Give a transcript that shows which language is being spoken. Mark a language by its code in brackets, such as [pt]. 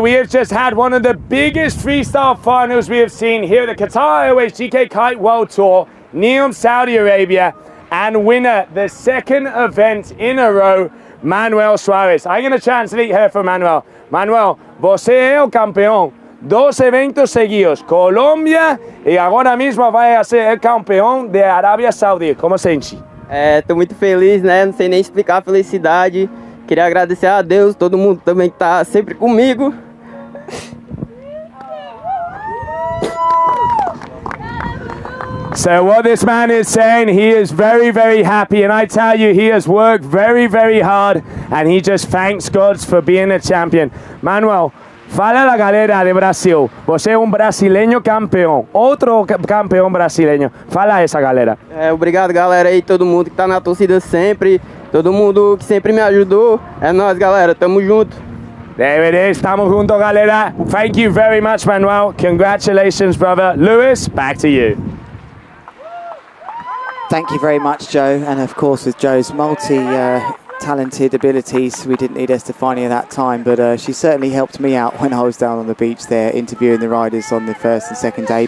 [en] We have just had one of the biggest freestyle finals we have seen here at the Qatar Airways GKA Kite World Tour, NEOM Saudi Arabia, and winner the second event in a row, Manuel Suarez. I'm going to translate here for Manuel. [pt] Manuel, você é o campeão. 2 eventos seguidos, Colômbia e agora mesmo vai ser o campeão de Arábia Saudita. Como sente? Tô muito feliz, né? Não sei nem explicar a felicidade. Queria agradecer a Deus, todo mundo também que tá sempre comigo. [en] So what this man is saying, he is very, very happy, and I tell you, he has worked very, very hard, and he just thanks God for being a champion. [pt] Manuel, fala a galera de Brasil, você é brasileño campeão, outro campeão brasileño, fala a essa galera. Obrigado, galera aí, todo mundo que tá na torcida sempre, todo mundo que sempre me ajudou. É nóis, galera, tamo junto. [en] There it is, [pt] estamos juntos, galera. [en] Thank you very much, Manuel. Congratulations, brother. Lewis, back to you. Thank you very much, Joe. And of course, with Joe's multi-talented abilities, we didn't need Estefania that time, but she certainly helped me out when I was down on the beach there interviewing the riders on the first and second day.